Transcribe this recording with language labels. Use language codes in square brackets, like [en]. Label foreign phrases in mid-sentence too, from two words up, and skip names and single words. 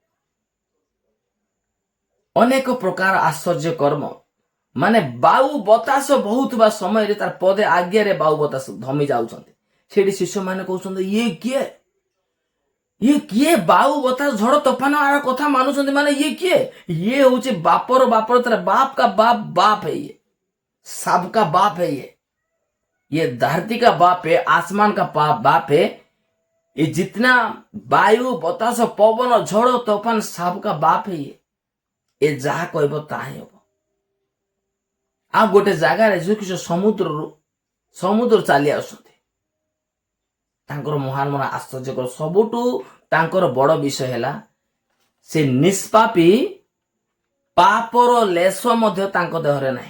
[or] ଅନେକ ପ୍ରକାର ଆଶ୍ଚର୍ଯ୍ୟ କର୍ମ, ମାନେ ବାୟୁ ବତାସ ବହୁଥିବା ସମୟରେ ତାର ପଦେ ଆଜ୍ଞାରେ ବାୟୁ ବତାସ ଧମି ଯାଉଛନ୍ତି। ସେଠି ଶିଷ୍ୟମାନେ କହୁଛନ୍ତି ଇଏ କିଏ? ଇଏ କିଏ ବାୟୁ ବତାସ ଝଡ଼ ତୋଫାନ ଆର କଥା ମାନୁଛନ୍ତି? ମାନେ ଇଏ କିଏ? ଇଏ ହଉଛି ବାପର ତାର [hi] बाप का बाप है, ये सबका बाप है, ये धरती का बाप है, आसमान का बाप है। ये जितना वायु बतास पवन झड़ तोफान सबका बाप है, ये [or] ଯାହା କହିବ ତାହା ହିଁ ହେବ। ଆଉ ଗୋଟେ ଜାଗାରେ ଯୀଶୁ ସମୁଦ୍ର ଚାଲି ଆସୁଛନ୍ତି। ତାଙ୍କର ମହାନ ଆଶ୍ଚର୍ଯ୍ୟକର ସବୁଠୁ ତାଙ୍କର ବଡ ବିଷୟ ହେଲା ସେ ନିଷ୍ପାପୀ, ପାପର ଲେଶ ମଧ୍ୟ ତାଙ୍କ ଦେହରେ ନାହିଁ।